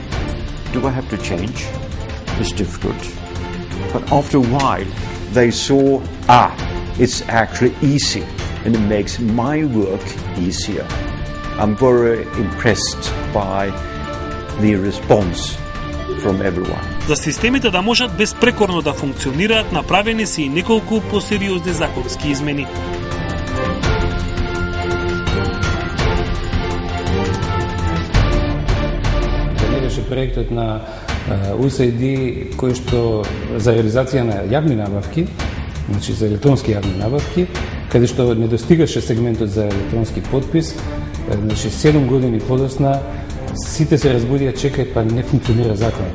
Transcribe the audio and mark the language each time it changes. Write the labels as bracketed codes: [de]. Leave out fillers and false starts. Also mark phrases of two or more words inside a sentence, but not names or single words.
[en] Do I have to change? It's difficult. But after a while, they saw, it's actually easy, and it makes my work easier. I'm very impressed by the response from everyone. [mk] За системите да можат безпрекорно да функционираат, направени се и неколку посериозни законски измени. Проектот на USAID кој што за реализација на јавни набавки, значи за електронски јавни набавки, каде што не достигаше сегментот за електронски подпис, значи 7 години подосна сите се разбудија, чекај, па не функционира законот.